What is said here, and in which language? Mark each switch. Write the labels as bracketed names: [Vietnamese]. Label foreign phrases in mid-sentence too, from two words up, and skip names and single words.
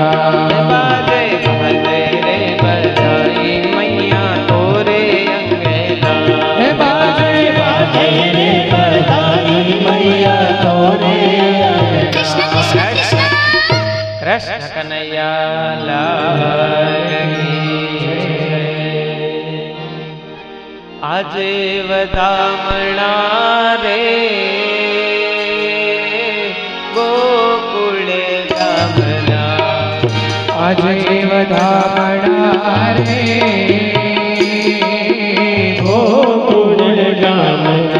[Hindi] बाजे बाजे रे बधाई मैया तोरे अंगना बाजे बाजे रे बधाई मैया तोरे अंगना कृष्ण कन्हैया लाल की जय। [Gujarati] આજે વધામણા રે ગોકુળ ગામના આજે વધામણા રે ગોકુળ ગામના